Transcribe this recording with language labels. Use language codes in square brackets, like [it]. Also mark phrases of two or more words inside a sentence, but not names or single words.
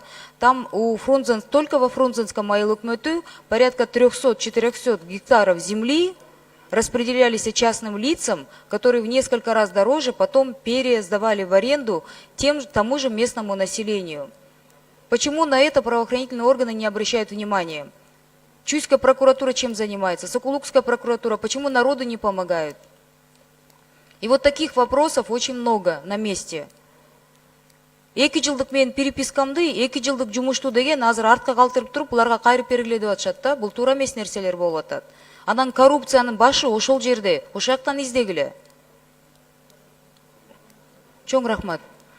[ru] Там только во Фрунзенском айлык-мөтү порядка 300-400 гектаров земли распределялись частным лицам, которые в несколько раз дороже потом пересдавали в аренду тому же местному населению. Почему на это правоохранительные органы не обращают внимания? Чуйская прокуратура чем занимается? Сокулукская прокуратура. Почему народу не помогают? И вот таких вопросов очень много на месте. [ky] 2 жылдык менин перепискамды 2 жылдык жумушту деген азыр артка калтырып туруп буларга кайрып бергиле деп атышат да. Бул туура эмес нерселер болуп атат. Анан коррупциянын башы ошол жерде, ошол жактан издегиле. Чоң рахмат.